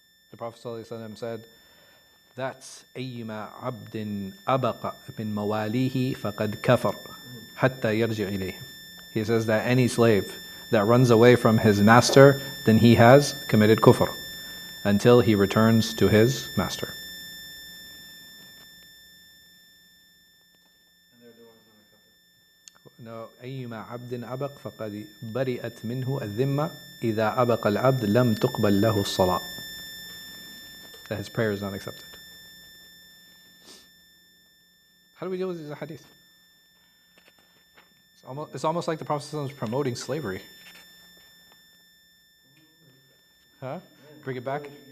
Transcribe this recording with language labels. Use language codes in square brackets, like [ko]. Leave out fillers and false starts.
[en] The Prophet ﷺ said, that's [ar] أيما عبد أبق من مواليه فقد كفر حتى يرجع إليه. [en] He says that any slave that runs away from his master, then he has committed kufr until he returns to his master. [ar] No, أيما عبد أبق فقد برئت منه الذمة إذا أبق العبد لم تقبل له الصلاة. [en] That his prayer is not accepted. How do we deal with these hadith? It's almost like the Prophet is promoting slavery. Huh? Bring it back?